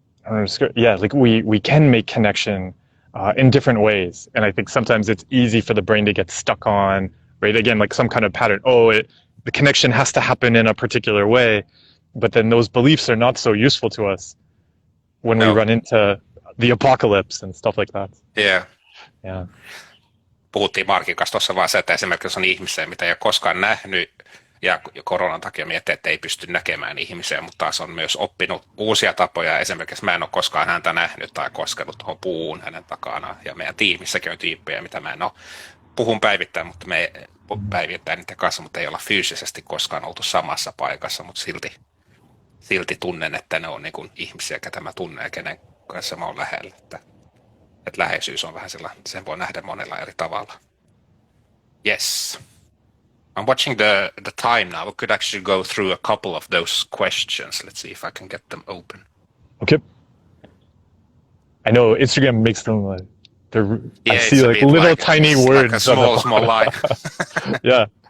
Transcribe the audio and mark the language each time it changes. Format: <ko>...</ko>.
<en>Like we can make connection in different ways, and I think sometimes it's easy for the brain to get stuck on, right? Again, like some kind of pattern. The connection has to happen in a particular way, but then those beliefs are not so useful to us when we run into the apocalypse and stuff like that. Yeah. Yeah.</en> <fi>Puhuttiin Markin kanssa tuossa vaan se, että esimerkiksi on ihmisiä, mitä ei ole koskaan nähnyt, ja koronan takia miettii, että ei pysty näkemään ihmisiä, mutta taas on myös oppinut uusia tapoja. Esimerkiksi mä en ole koskaan häntä nähnyt tai koskenut tuohon puuhun hänen takana. Ja meidän tiimissäkin on tyyppejä, mitä mä en ole. Puhun päivittäin, mutta me päivittäin niiden kanssa, mutta ei olla fyysisesti koskaan oltu samassa paikassa, mutta silti tunnen, että ne on niin kuin ihmisiä, ketä mä tunnen ja kenen kanssa mä oon lähellä. Että läheisyys on vähän sellainen, sen voi nähdä monella eri tavalla. Yes.</fi> <en>I'm watching the time now. We could actually go through a couple of those questions. Let's see if I can get them open. Okay. I know Instagram makes them like I see like little like, tiny words. Like a small line. Yeah.</en>